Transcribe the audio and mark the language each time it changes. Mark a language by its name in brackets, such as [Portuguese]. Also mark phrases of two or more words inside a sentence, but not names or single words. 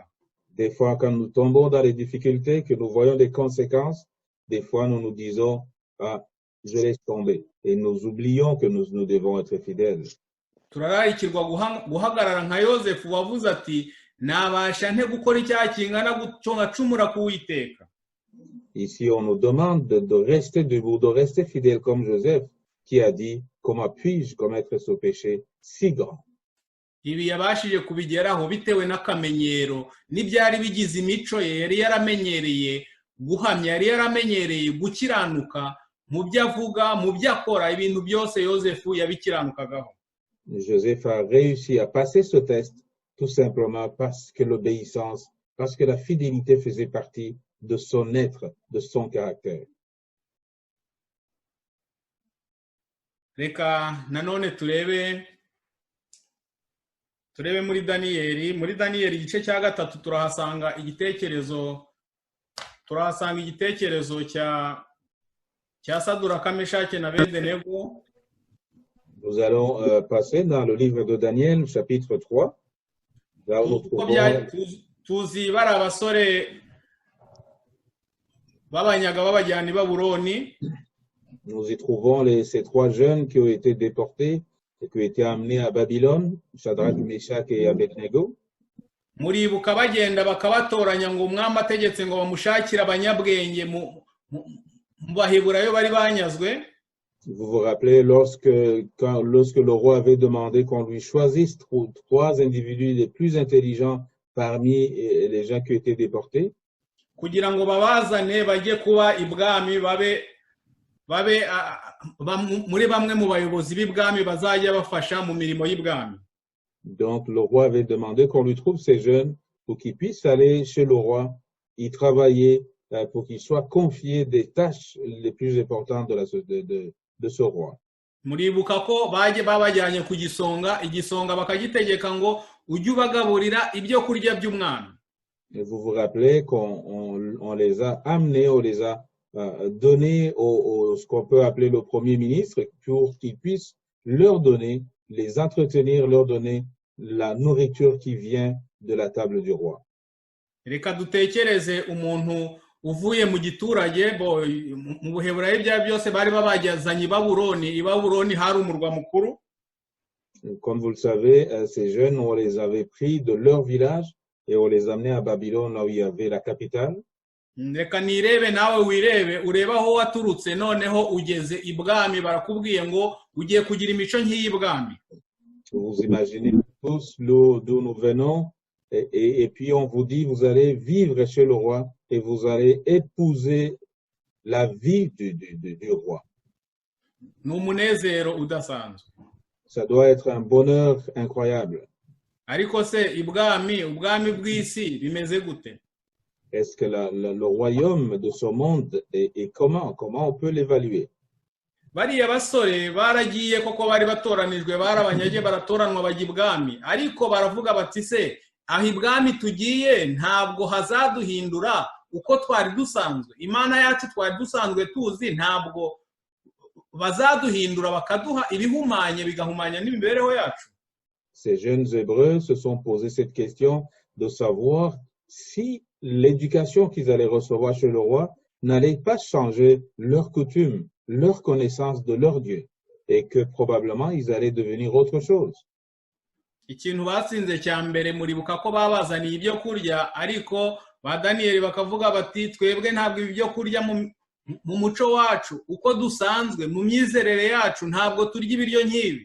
[French] Des fois, quand nous tombons dans les difficultés, que nous voyons des conséquences, des fois nous nous disons « Ah, je laisse tomber » et nous oublions que nous devons être fidèles. [Kinyarwanda] Turararikirwa guhagarara nka Yosefu wavuze ati nabasha nte gukora icyaha kingana gutyo ngacumura ku Uwiteka. [French] Ici, on nous demande de rester debout, de rester fidèle comme Joseph, qui a dit « Comment puis-je commettre ce péché si grand ?» [Kinyarwanda] Ibi yabashije kubigeraho bitewe n'akamenyero n'ibyari bigize imico ye yari yaramenyereye guhamya, yari yaramenyereye gukiranuka mu byo avuga, mu byo akora, ibintu byose Yosefu yabikiranukagaho. [French] Joseph a réussi à passer ce test tout simplement parce que l'obéissance, parce que la fidélité faisait partie de son être, de son caractère. [Kinyarwanda] Reka nanone turebe muri Daniyeli igice cya 3 turahasanga igitekerezo cya Saduraka, Meshaki na Abedenego. [French] Nous allons passer dans le livre de Daniel, chapitre 3. Là où nous trouvons... [Kinyarwanda] Tuzi bari abasore babanyaga babajyana i Babuloni. [French] Nous y trouvons ces 3 jeunes qui ont été déportés et qui ont été amenés à Babylone, Shadrach, Meshach et Abednego. [Kinyarwanda] Muribuka bagenda bakabatoranya ngo umwami ategetse ngo bamushakire abanyabwenge mu baheburayo bari banyazwe. [French] Vous vous rappelez lorsque le roi avait demandé qu'on lui choisisse 3 individus les plus intelligents parmi les gens qui étaient déportés, [Kinyarwanda] kugira ngo babazane bajye kuba ibwami babe muri bamwe mu bayobozi b'ibwami bazajya bafasha mu mirimo y'ibwami. [French] Donc le roi avait demandé qu'on lui trouve ces jeunes pour qu'ils puissent aller chez le roi y travailler, pour qu'ils soient confiés des tâches les plus importantes de ce roi. [Kinyarwanda] Muribuka ko baje babajyanye ku igisonga bakagitegeka ngo ujye ubagaburira ibyo kurya by'umwami. [French] Et vous vous rappelez qu'on les a amenés, on les a donnés ce qu'on peut appeler le premier ministre pour qu'il puisse leur donner, les entretenir, leur donner la nourriture qui vient de la table du roi. [Kinyarwanda] Reka dutekereze umuntu uvuye mu giturage mu buheburayo bya byose bari babajyazanye i Babuloni hari umurwa mukuru. [French] Comme vous le savez, ces jeunes, on les avait pris de leur village et on les amenait à Babylone, là où il y avait la capitale. [Kinyarwanda] reka nirebe nawe wirebe urebe aho waturutse noneho ugeze ibwami barakubwiye ngo ugiye kugira imico nk'iy'ibwami. [French] Vous imaginez tous d'où nous venons et puis on vous dit vous allez vivre chez le roi et vous allez épouser la vie du roi. [Kinyarwanda] Ni umunezero udasanzwe. [French] Ça doit être un bonheur incroyable. [Kinyarwanda] Ariko se ubwami bw'isi bimeze gute? [French] Est-ce que le royaume de ce monde est comment on peut l'évaluer? [Kinyarwanda] Bariya basore baragiye koko bari batoranijwe barabanyage baratoranwa bajya ibwami, ariko baravuga bati se aho ibwami tugiye ntabwo hazaduhindura uko twari dusanzwe, imana yacu twari dusanzwe tuzi ntabwo bazaduhindura bakaduha ibihumanye bigahumanya n'imibereho yacu. [French] Ces jeunes Hébreux se sont posé cette question de savoir si l'éducation qu'ils allaient recevoir chez le roi n'allait pas changer leurs coutumes, leur connaissance de leur Dieu, et que probablement ils allaient devenir autre chose. [Kinyarwanda] Ikintu batsinze cya mbere muribuka ko babazaniye ibyo kurya, ariko ba Daniyeli bakavuga bati twebwe ntabwo ibyo kurya mu muco wacu uko dusanzwe mu myizerere yacu ntabwo turya ibiryo nk'ibi.